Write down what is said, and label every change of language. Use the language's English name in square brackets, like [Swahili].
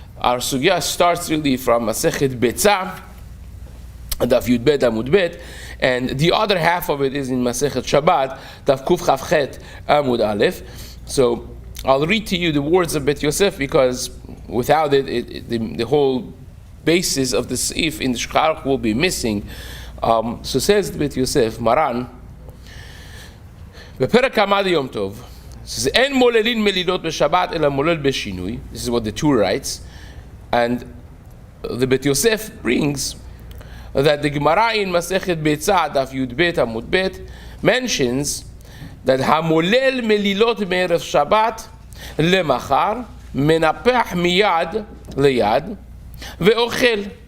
[English] Our sugya starts really from Masechet Betzah, Daf Yud Bet Amud Bet, and the other half of it is in Masechet Shabbat, Daf Kuf Chav Chet Amud Aleph. So I'll read to you the words of Bet Yosef, because without it the whole basis of the seif in the Shulchan will be missing. So says Bet Yosef, Maran, [Hebrew] בפרק עמד יום טוב, says, אין מוללין מלילות בשבת אלא מולל בשינוי. [English] This is what the Tur writes, and the Bet Yosef brings that the Gemara in Masechet Betzah Daf Yud Bet Amud Bet mentions that [Hebrew] המולל מלילות מערב שבת למחר מנפח מיד ליד ואוכל.